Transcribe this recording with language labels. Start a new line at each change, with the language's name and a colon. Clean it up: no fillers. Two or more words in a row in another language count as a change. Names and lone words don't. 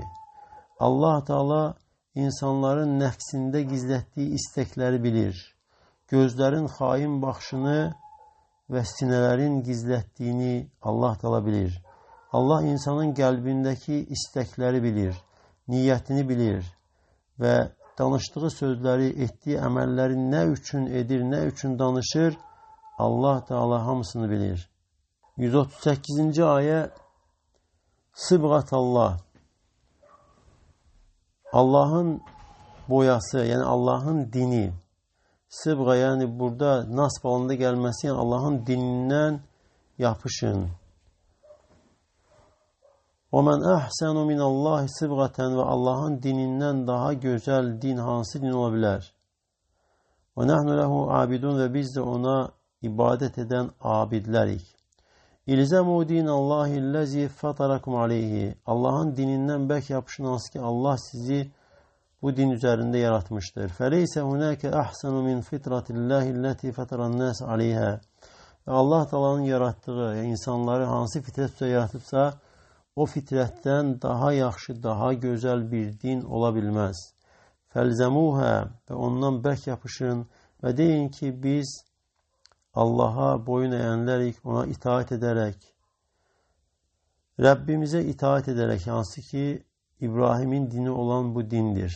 Turkish: Allah Teala insanların nefsinde gizlettiği istekleri bilir. Gözlerin hain bakışını ve sinelerin gizlettiğini Allah Teala bilir. Allah insanın kalbindeki istekleri bilir, niyetini bilir ve danıştığı sözleri, ettiği emelleri
Azerbaijani: ne üçün edir, ne üçün danışır,
Turkish: Allah Teala
Azerbaijani: hamısını bilir.
Turkish: 138. ayet Sıbgatallah, Allah'ın boyası, yani Allah'ın dini. Sıbga, yani burada nas falında gelmesi, yani Allah'ın dininden yapışın.
Arabic: وَمَنْ أَحْسَنُ مِنَ اللّٰهِ صِبْغَةً,
Turkish: ve Allah'ın dininden daha güzel din hansı din olabilir?
Arabic: وَنَحْنُ لَهُ عَابِدُونَ,
Turkish: ve biz de ona ibadet eden abidlerik.
Arabic: الزموا دين الله الذي فطركم عليه.
Turkish: Allah'ın dininden bek yapışın, hansı ki Allah sizi bu din üzerinde yaratmıştır.
Arabic: فَلَيْسَ هُنَاكَ أَحْسَنُ مِنْ فِطْرَةِ اللّٰهِ الَّتِي فَتَرَ النَّاسَ عَلَيْهَا.
Turkish: Allah Teala'nın yarattığı, yani insanları hansı fitretle yaratıpsa o fitretten daha yaxşı, daha güzel bir din olabilmez. فَلْزَمُوهَا, ve ondan bek yapışın ve deyin ki biz Allah'a boyun eğenlerik, ona itaat ederek, Rabbimize itaat ederek, hansı ki İbrahim'in dini olan bu dindir.